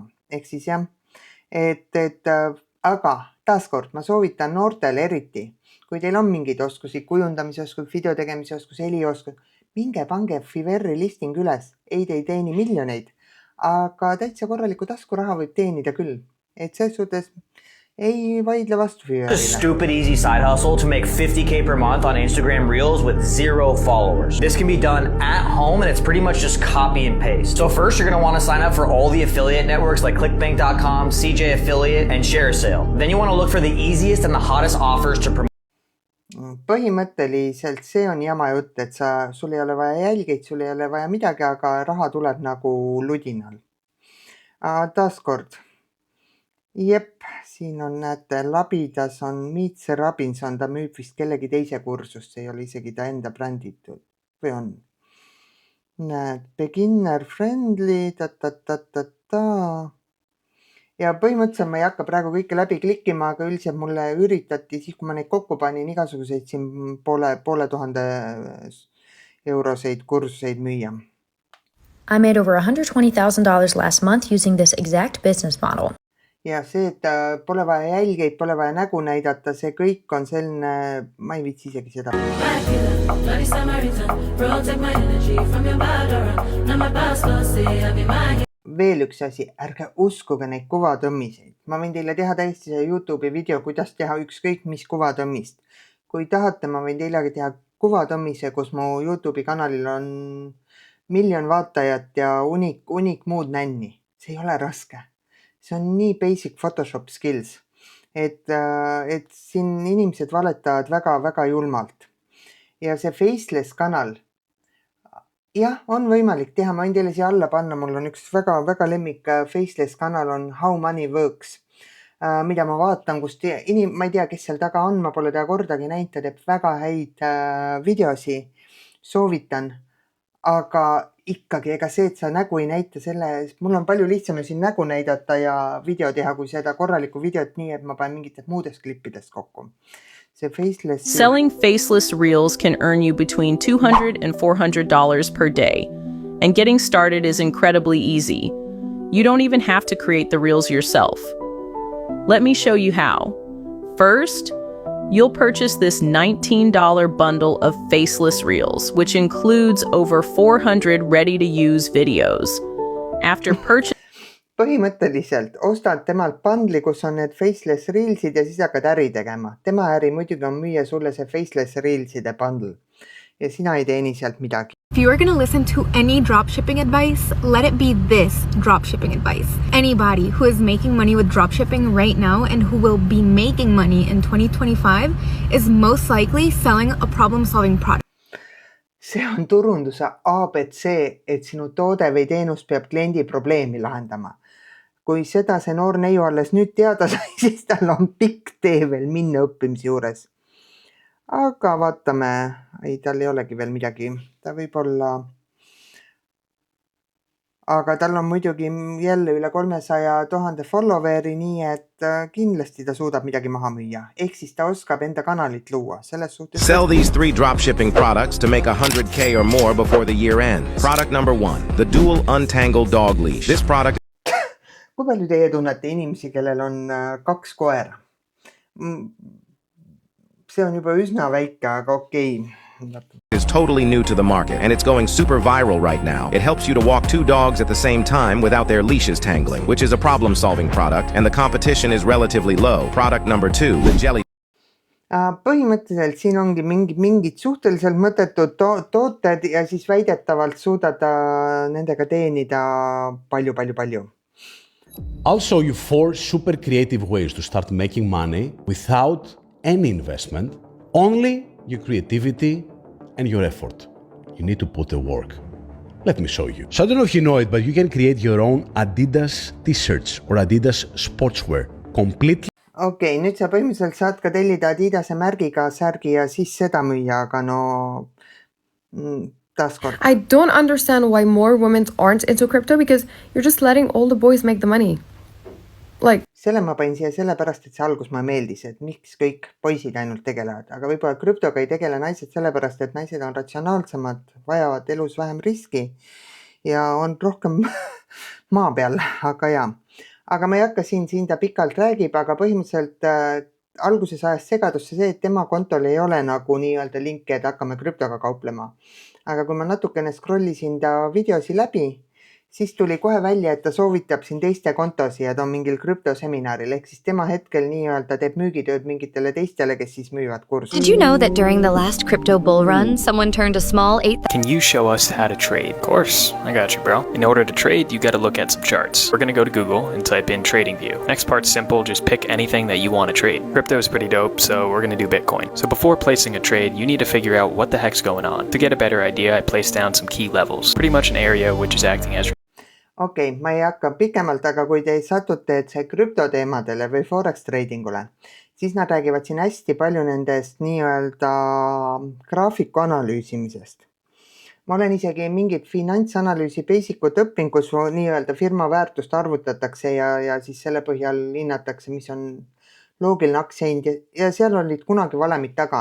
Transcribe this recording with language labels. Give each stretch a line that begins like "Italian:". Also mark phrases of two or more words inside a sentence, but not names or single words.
Estonian: Ehk siis jah, aga taaskord ma soovitan noortele eriti, kui teil on mingeid oskusi, kujundamise oskus, video tegemise oskus, helioskus, minge pange Fiverri listing üles, ei te ei teeni miljoneid, aga täitsa korraliku taskuraha võib teenida küll. Et selles suhtes ei vaidle vastu A Fiverrile.
English: stupid easy side hustle to make 50K per month on Instagram Reels with 0 followers. This can be done at home and it's pretty much just copy and paste. So first you're going to want to sign up for all the affiliate networks like clickbank.com, CJ Affiliate, and ShareSale. Then you want to look for the easiest and the hottest offers to promote.
Estonian: Põhimõtteliselt see on jama jutt, et sul ei ole vaja jälgeid, sul ei ole vaja midagi, aga raha tuleb nagu ludinal. Taaskord. Jep, siin on, näete, Labidas on Meets Robinson, ta müüb vist kellegi teise kursust, see ei ole isegi ta enda bränditud. Või on? Näed,
English: beginner friendly,
Estonian: Ja põhimõtteliselt ma ei hakka praegu kõike läbi klikkima, aga üldiselt mulle üritati, siis kui ma neid kokku panin, igasuguseid siin poole tuhande euroseid kursuseid müüa.
English: I made over $120,000 last month using this exact business model.
Estonian: Ja see, et pole vaja jälgeid, pole vaja nägu näidata, see kõik on selline, ma ei viitsi isegi seda. Veel üks asi, ärge uskuge neid kuvatõmmiseid. Ma võin teile teha täiesti see YouTube'i video, kuidas teha ükskõik mis kuvatõmmist. Kui tahate, ma võin teile teha kuvatõmmise, kus mu YouTube'i kanalil on 1 miljon vaatajat ja unik muud nänni. See ei ole raske. See on nii
English: basic Photoshop skills,
Estonian: et siin inimesed valetavad väga julmalt. Ja see faceless kanal, jah, on võimalik teha, ma võin teile siia alla panna, mul on üks väga lemmik faceless kanal on How Money Works, mida ma vaatan, kus ma ei tea, kes seal taga on, ma pole ta kordagi näinud, ta teeb väga häid videosi, soovitan, aga ikkagi, ega see, et sa nägu ei näita selle, mul on palju lihtsam siin nägu näidata ja video teha, kui seda korralikku videot nii, et ma panen mingitest muudest klippidest kokku. See faceless...
English: Selling faceless reels can earn you between $200 and $400 per day, and getting started is incredibly easy. You don't even have to create the reels yourself. Let me show you how. First, you'll purchase this $19 bundle of faceless reels, which includes over 400 ready-to-use videos. After purchasing...
Estonian: Põhimõtteliselt ostad temalt bundli, kus on need
English: faceless reelsid
Estonian: ja siis hakkad äri tegema. Tema äri muidugi on müüa sulle see
English: faceless reelside bundle.
Estonian: Ja sina ei teeni sealt midagi.
English: If you are going to listen to any dropshipping advice, let it be this dropshipping advice. Anybody who is making money with dropshipping right now and who will be making money in 2025 is most likely selling a problem-solving product.
Estonian: See on turunduse ABC, et sinu toode või teenus peab kliendi probleemi lahendama. Kui seda see noor neiu alles nüüd teada sai, siis tal on pikk tee veel minna õppimise juures. Aga vaatame, tal ei olegi veel midagi, ta võib olla, aga tal on muidugi jälle üle 300,000 followeri, nii et kindlasti ta suudab midagi maha müüa. Ehk siis ta oskab enda kanalit luua. Selles suhtes...
English: Sell these 3 dropshipping products to make $100K or more before the year ends. Product number 1, the Dual Untangled Dog Leash. This product...
Estonian: Kui palju teie tunnete inimesi, kellel on 2 koera? See on juba üsna väike, aga okei.
English: is totally new to the market and it's going super viral right now. It helps you to walk 2 dogs at the same time without their leashes tangling, which is a problem-solving product and the competition is relatively low. Product number 2, the Jelly.
Estonian: Põhimõtteliselt siin ongi mingid suhteliselt mõttetud tooted ja siis väidetavalt suudad nendega teenida palju.
English: I'll show you 4 super creative ways to start making money without any investment, only your creativity and your effort. You need to put the work. Let me show you. So I don't know if you know it, but you can create your own Adidas t-shirts or Adidas sportswear completely.
Estonian: Okei, nüüd sa põhimõtteliselt saad ka tellida Adidase märgiga särgi ja siis seda müüa, aga no taaskord.
English: I don't understand why more women aren't into crypto because you're just letting all the boys make the money. Like,
Estonian: Selle ma panin siia sellepärast, et see algus mulle meeldis, et miks kõik poisid ainult tegelevad, aga võib-olla krüptoga ei tegele naised sellepärast, et naised on ratsionaalsemad, vajavad elus vähem riski ja on rohkem maa peal, aga jaa. Aga ma ei hakka siin ta pikalt räägib, aga põhimõtteliselt alguses ajas segadusse see, et tema kontol ei ole nagu nii-öelda linki, et hakkame krüptoga kauplema. Aga kui ma natukene scrollisin ta videosi läbi, siis tuli kohe välja, et ta soovitab siin teiste kontosi ja ta on mingil krüptoseminaril, ehk siis tema hetkel nii-öelda teeb müügitööd mingitele teistele, kes siis müüvad kursi.
English: Did you know that during the last crypto bull run, someone turned a small 8,000? Can you show us how to trade? Of course, I got you, bro. In order to trade, you got to look at some charts. We're going to go to Google and type in TradingView. Next part's simple, just pick anything that you want to trade. Crypto is pretty dope, so we're going to do Bitcoin. So before placing a trade, you need to figure out what the heck's going on. To get a better idea, I placed down some key levels. Pretty much an area which is acting as
Estonian: Okei, ma ei hakka pikemalt, aga kui te satute see krüptoteemadele või
English: forex tradingule,
Estonian: siis nad räägivad siin hästi palju nendest nii-öelda graafiku analüüsimisest. Ma olen isegi mingit finantsanalüüsi basic'ut õppinud, kus nii-öelda firma väärtust arvutatakse ja siis selle põhjal hinnatakse, mis on loogiline aktsiahind ja seal olid kunagi valemid taga.